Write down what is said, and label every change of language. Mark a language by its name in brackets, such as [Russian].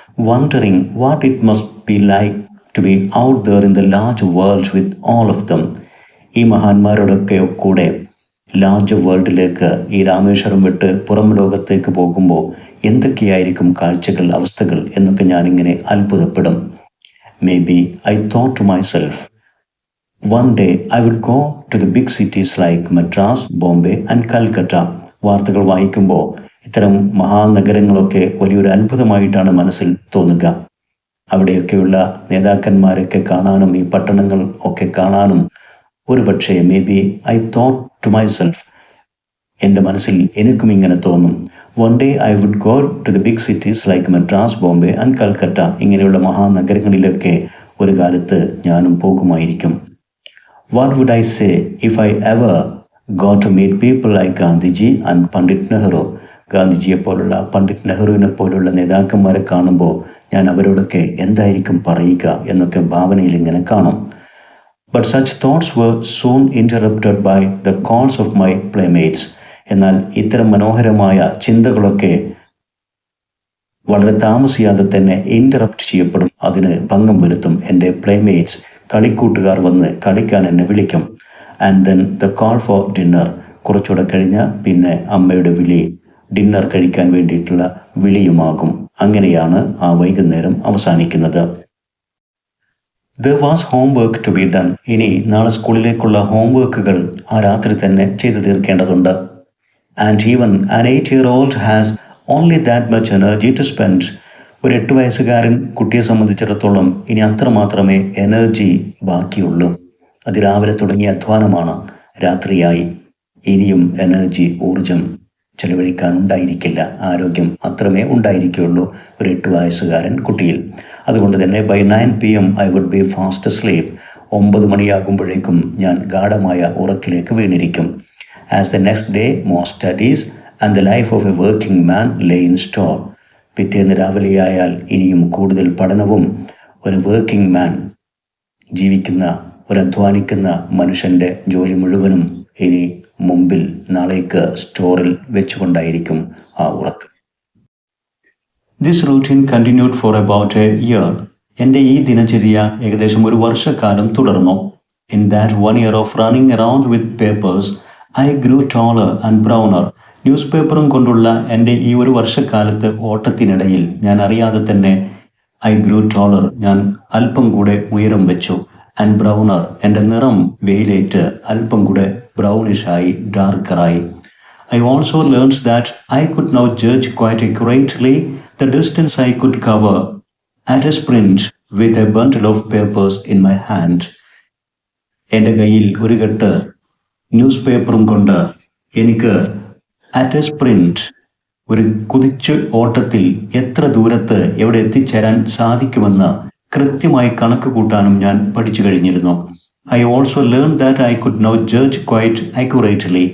[English] Wondering what it must be like to be out there in the large world with all of them. [Malayalam] ഈ മഹാന്മാരോടൊക്കെ കൂടെ large വേൾഡിലേക്ക്, ഈ രാമേശ്വരം വിട്ട് പുറം ലോകത്തേക്ക് പോകുമ്പോൾ എന്തൊക്കെയായിരിക്കും കാഴ്ചകൾ, അവസ്ഥകൾ എന്നൊക്കെ ഞാനിങ്ങനെ അത്ഭുതപ്പെടും. [English] Maybe I thought to myself, one day I would go to the big cities like Madras, Bombay and Calcutta. [Malayalam] വാർത്തകൾ വായിക്കുമ്പോൾ ഇത്തരം മഹാനഗരങ്ങളൊക്കെ വലിയൊരു അത്ഭുതമായിട്ടാണ് മനസ്സിൽ തോന്നുക. അവിടെയൊക്കെയുള്ള നേതാക്കന്മാരൊക്കെ കാണാനും ഈ പട്ടണങ്ങൾ ഒക്കെ കാണാനും ഒരു പക്ഷേ [English] I thought to myself, [Malayalam] എൻ്റെ മനസ്സിൽ എനിക്കും ഇങ്ങനെ തോന്നും. [English] One day I would go to the big cities like Madras, Bombay and Calcutta. [Malayalam] ഇങ്ങനെയുള്ള മഹാനഗരങ്ങളിലൊക്കെ ഒരു കാലത്ത് ഞാനും പോകുമായിരിക്കും. [English] What would I say if I ever got to meet people like Gandhiji and Pandit Nehru? [Malayalam] ഗാന്ധിജിയെ പോലുള്ള, പണ്ഡിറ്റ് നെഹ്റുവിനെ പോലുള്ള നേതാക്കന്മാരെ കാണുമ്പോൾ ഞാൻ അവരോടൊക്കെ എന്തായിരിക്കും പറയുക എന്നൊക്കെ ഭാവനയിൽ ഇങ്ങനെ കാണും. [English] But such thoughts were soon interrupted by the calls of my playmates. [Malayalam] എന്നാൽ ഇത്തരം മനോഹരമായ ചിന്തകളൊക്കെ വളരെ താമസിയാതെ തന്നെ ഇൻ്ററപ്റ്റ് ചെയ്യപ്പെടും, അതിന് ഭംഗം വരുത്തും. എൻ്റെ പ്ലേമേറ്റ്സ്, കളിക്കൂട്ടുകാർ വന്ന് കളിക്കാൻ എന്നെ വിളിക്കും. [English] And then the call for dinner. [Malayalam] കുറച്ചുകൂടെ കഴിഞ്ഞാൽ പിന്നെ അമ്മയുടെ വിളി, ഡിന്നർ കഴിക്കാൻ വേണ്ടിയിട്ടുള്ള വിളിയുമാകും. അങ്ങനെയാണ് ആ വൈകുന്നേരം അവസാനിക്കുന്നത്. [English] There was homework to be done. [Malayalam] ഇനി നാളെ സ്കൂളിലേക്കുള്ള ഹോംവർക്കുകൾ ആ രാത്രി തന്നെ ചെയ്തു തീർക്കേണ്ടതുണ്ട്. [English] And even an 8-year-old has only that much energy to spend. [Malayalam] ഒരു 8 വയസ്സുകാരൻ കുട്ടിയെ സംബന്ധിച്ചിടത്തോളം ഇനി അത്രമാത്രമേ എനർജി ബാക്കിയുള്ളൂ. അതിരാവിലെ തുടങ്ങിയ അധ്വാനമാണ്, രാത്രിയായി ഇനിയും എനർജി, ഊർജം ചെലവഴിക്കാൻ ഉണ്ടായിരിക്കില്ല. ആരോഗ്യം അത്രമേ ഉണ്ടായിരിക്കുകയുള്ളൂ ഒരു 8 വയസ്സുകാരൻ കുട്ടിയിൽ. അതുകൊണ്ട് തന്നെ [English] by 9 PM I would be fast asleep. [Malayalam] 9 മണിയാകുമ്പോഴേക്കും ഞാൻ ഗാഢമായ ഉറക്കിലേക്ക് വീണിരിക്കും. [English] As the next day more studies and the life of a working man lay in store. [Malayalam] പിറ്റേന്ന് രാവിലെയായാൽ ഇനിയും കൂടുതൽ പഠനവും ഒരു വർക്കിംഗ് മാൻ, ജീവിക്കുന്ന ഒരു അധ്വാനിക്കുന്ന മനുഷ്യൻ്റെ ജോലി മുഴുവനും ഇനി മുമ്പിൽ നാളേക്ക് സ്റ്റോറിൽ വെച്ചുകൊണ്ടായിരിക്കും ആ ഉറക്ക്. [English] This routine continued for about a year. [Malayalam] എൻ്റെ ഈ ദിനചര്യ ഏകദേശം ഒരു വർഷക്കാലം തുടർന്നു. [English] In that 1 year of running around with papers I grew taller and browner. [Malayalam] News പേപ്പറും കൊണ്ടുള്ള എൻ്റെ ഈ ഒരു വർഷക്കാലത്ത് ഓട്ടത്തിനിടയിൽ ഞാൻ അറിയാതെ തന്നെ [English] I grew taller, [Malayalam] ഞാൻ അല്പം കൂടെ ഉയരം വെച്ചു. [English] and browner, [Malayalam] എൻ്റെ നിറം വെയിലേറ്റ് അല്പം കൂടെ ബ്രൗണിഷായി, ഡാർക്കറായി. [English] I also learned that I could now judge quite accurately the distance I could cover at a sprint with a bundle of papers in my hand. [Malayalam] എൻ്റെ കയ്യിൽ ഒരു കെട്ട് ന്യൂസ് പേപ്പറും കൊണ്ട് എനിക്ക് [English] at a sprint, [Malayalam] ഒരു കുതിച്ച് ഓട്ടത്തിൽ എത്ര ദൂരത്ത് എവിടെ എത്തിച്ചേരാൻ സാധിക്കുമെന്ന് കൃത്യമായി കണക്ക് കൂട്ടാനും ഞാൻ പഠിച്ചു കഴിഞ്ഞിരുന്നു. [English] I also learn that I could now judge quite accurately.